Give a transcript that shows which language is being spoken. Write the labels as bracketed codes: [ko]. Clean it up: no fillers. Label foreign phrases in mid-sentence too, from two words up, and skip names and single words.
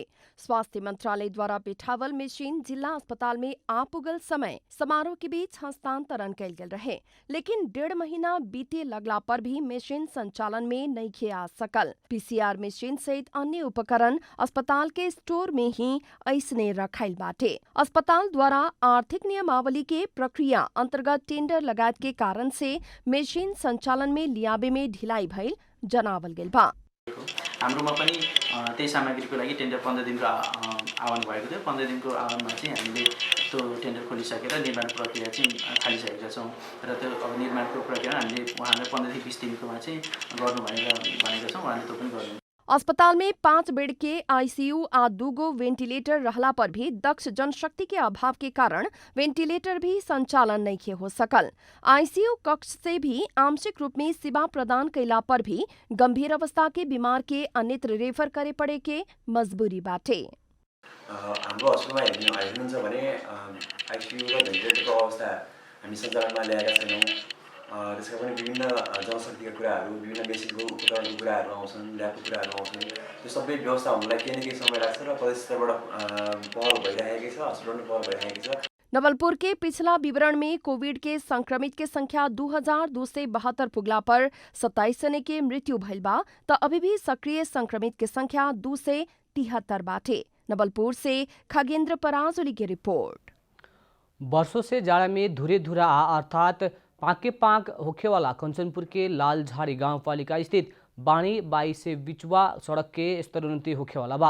[bho] स्वास्थ्य मंत्रालय द्वारा बिठावल मशीन जिला अस्पताल में आ पुगल समय समारोह के बीच हस्तांतरण कैल गेल रहे, लेकिन 1.5 महीना बीते लगला पर भी मशीन संचालन में नहीं आ सकल। पीसीआर मशीन सहित अन्य उपकरण अस्पताल के स्टोर में ही ऐसने रखाइल बाटे। अस्पताल द्वारा आर्थिक नियमावली के प्रक्रिया अंतर्गत टेंडर लगायत के कारण से मशीन संचालन में लियाबे में ढिलाई भइल जनावल गेल बा। [ne] हाम्रोमा पनि त्यही सामग्रीको लागि टेन्डर 15 दिनको आह्वान भएको थियो। 15 दिनको आह्वानमा चाहिँ हामीले त्यो टेन्डर खोलिसकेर निर्माण प्रक्रिया चाहिँ थालिसकेका छौँ र त्यो अब निर्माणको प्रक्रिया हामीले उहाँलाई 15 देखि 20 दिनको चाहिँ गर्नु भनेका छौँ। उहाँले त्यो पनि गर्नु। [bho] अस्पताल में 5 बेड के आईसीयू आ 2 वेंटिलेटर रहला पर भी दक्ष जनशक्ति के अभाव के कारण वेंटिलेटर भी संचालन नहीं हो सकल। आईसीयू कक्ष से भी आंशिक रूप में सेवा प्रदान कैला पर भी गंभीर अवस्था के बीमार के अन्यत्र रेफर करे पड़े के मजबूरी बाटे। [ne] हाम्रो हस्पिटलमा हेर्नुहुन्छ भने आईसीयू र भेन्टिलेटरको अवस्था हामी सञ्चालनमा ल्याएका छैनौँ। त्यसका पनि विभिन्न जनशक्तिका कुराहरू, विभिन्न मेसिनको उपकरणको कुराहरू आउँछन्, ल्याबको कुराहरू आउँछन्। त्यो सबै व्यवस्था हुनलाई केही न केही समय लाग्छ र प्रदेश स्तरबाट पहल भइरहेकै छ, हस्पिटलमा पहल भइरहेकै छ। [bho] नवलपुर के पिछला विवरण में कोविड के संक्रमित के संख्या 2272 पुगला पर 27 जने के मृत्यु भइल बा त अभी भी सक्रिय संक्रमित के संख्या 273 बाटे। नवलपुर से खगेन्द्र पराजुली की रिपोर्ट। वर्षों से जाड़ा में धुरे धुरा अर्थात पाके पाक होखेवाला कंचनपुर के लालझाड़ी गांवपालिका स्थित बाणी बाई से बिचवा सड़क के स्तरोन्नति होखेवाला बा।